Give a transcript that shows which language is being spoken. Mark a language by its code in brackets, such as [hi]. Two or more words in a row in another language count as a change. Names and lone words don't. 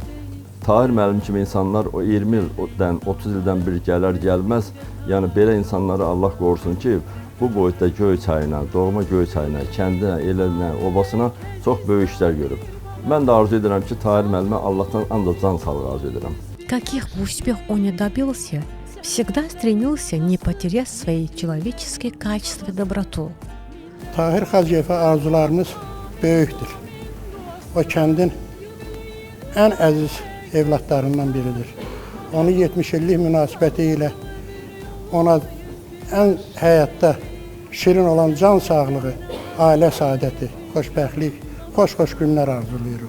[az] Tahir müəllim kimi insanlar o 20 ildən, 30 ildən bir gələr, gəlməz. Yəni belə insanları Allah qorusun ki, bu boyutda Göyçayına, doğma Göyçayına, kəndinə, elinə, obasına çox böyük işlər görüb. Mən də arzu edirəm ki, Tahir müəllimə Allahdan ancaq can sağlığı arzu edirəm. [ru] Каких бы успехов он ни добился, всегда стремился не потерять свои человеческие качества и доброту. [az] Tahir Hacıyevə arzularımız böyükdür. O kəndin ən əziz evlatlarından biridir. Onu 70 illik münasibəti ilə ona ən həyatda şirin olan can sağlığı, ailə saadəti, xoşbəxtlik, xoş günlər arzulayırıq.